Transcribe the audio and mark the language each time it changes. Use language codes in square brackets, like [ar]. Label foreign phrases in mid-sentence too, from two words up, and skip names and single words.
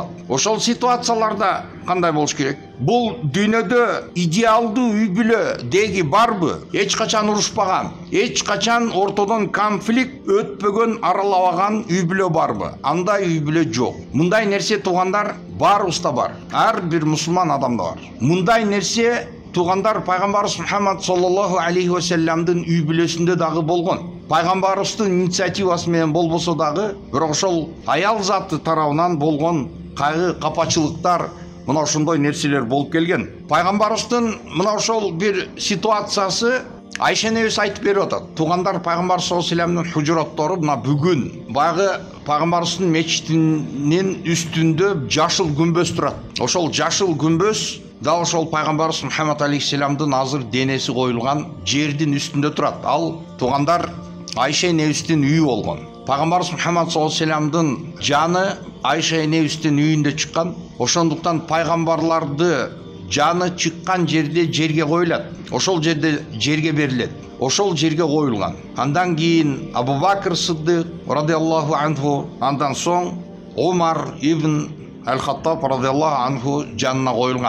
[ky] Ошол ситуацияларда кандай болуш керек? Бул дүйнөдө идеалдуу үй бүлө деги барбы? Эч качан урушпаган, эч качан ортодон конфликт өтпөгөн, аралабаган үй бүлө барбы? Андай үй бүлө жок. Мындай нерсе туугандар баарыбызда бар. Ар бир мусулман адамда бар. Мындай нерсе туугандар пайгамбарыбыз Мухаммад [ar] صلى الله عليه وسلم [ky] үй бүлөсүндө дагы болгон. Пайгамбарыбыздын инициативасы менен болбосо дагы, бирок ошол аял заты тарабынан болгон кайгы, капачылыктар, мына ошондой нерселер болуп келген. Пайгамбарыбыздын мына ошол бир ситуациясы Айша энебиз айтып берип атат. Туугандар, пайгамбар [ar] صلى الله عليه وسلم [ky] хужураттору мына бүгүн баягы пайгамбарыбыздын мечитинин үстүндө жашыл күмбөз турат. Ошол жашыл күмбөз дал ошол пайгамбарыбыз Мухаммад алейхиссаламдын азыр денеси коюлган жердин үстүндө турат. Ал туугандар Айша энебиздин үйү болгон. Пайгамбарыбыз Мухаммад [ar] صلى الله عليه وسلم [ky] жаны Айша энебиздин үйүндө чыккан. Ошондуктан пайгамбарларды жаны чыккан жерде жерге коюлат. Ошол жерде жерге берилет. Ошол жерге коюлган. Андан кийин Абу Бакр Сиддик [ar] رضي الله عنه, [ky] андан соң Умар ибн Аль-Хаттаб [ar] رضي الله عنه [ky] жанына коюлган.